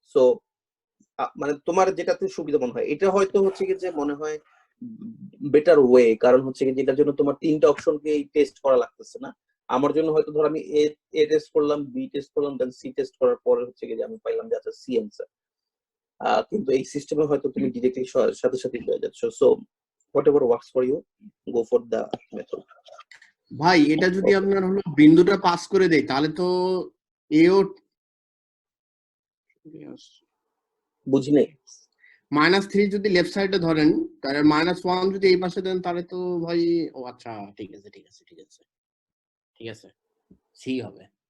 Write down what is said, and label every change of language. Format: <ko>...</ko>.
<bn>So মানে তোমার যেটাতে সুবিধা মনে হয়, এটা হয়তো হচ্ছে কি যে মনে হয় বেটার ওয়ে, কারণ হচ্ছে কি যেটার জন্য তোমার তিনটা অপশনকে টেস্ট করা লাগতেছে না। আমার জন্য হয়তো ধর আমি এ টেস্ট করলাম, বি টেস্ট করলাম, দেন সি টেস্ট করার পরে হচ্ছে কি যে আমি পাইলাম যে আচ্ছা সি অ্যান্সার। কিন্তু এই সিস্টেমে হয়তো তুমি ডিরেক্টলি সাথে সাথে পেয়ে যাচ্ছ। So</bn> <en>whatever works for you, go for the method.</en> <bn>ভাই এটা যদি আপনার হলো বিন্দুটা পাস করে দেয় তাহলে তো এও বুঝি নাই। -3 যদি লেফট সাইডে ধরেন, তাহলে -1 যদি এই পাশে দেন, তাহলে তো ভাই ও আচ্ছা ঠিক আছে ঠিক আছে ঠিক আছে ঠিক আছে, সি হবে।</bn>